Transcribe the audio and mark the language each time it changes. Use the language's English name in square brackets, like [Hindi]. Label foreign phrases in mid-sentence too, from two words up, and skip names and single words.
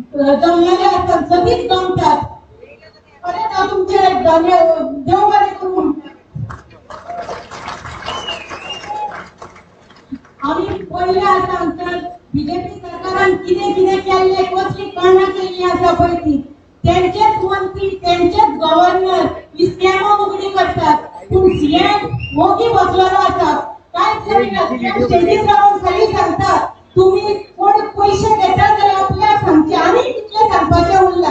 [Konkani] जमलेले असतात, सगळीच जमतात. अरे ना तुमचे देव बरे करून. आम्ही पहिले आसा आमचं बीजेपी सरकारान कितें कितें केल्ले, कसली कामां केल्ली आसा पळय ती, त्यांचेच मंत्री त्यांचेच गव्हर्नर ही स्कॅमां उघडी करतात. पूण सीएम मोदी बसलेलो आसा, कांयच करिना. सीएम स्टेजीर रावन खाली सांगता तुम्ही कोण पैसे घेता जाल्यार आपल्याक सांगचे, आनी कितले सांगपाचें उरला.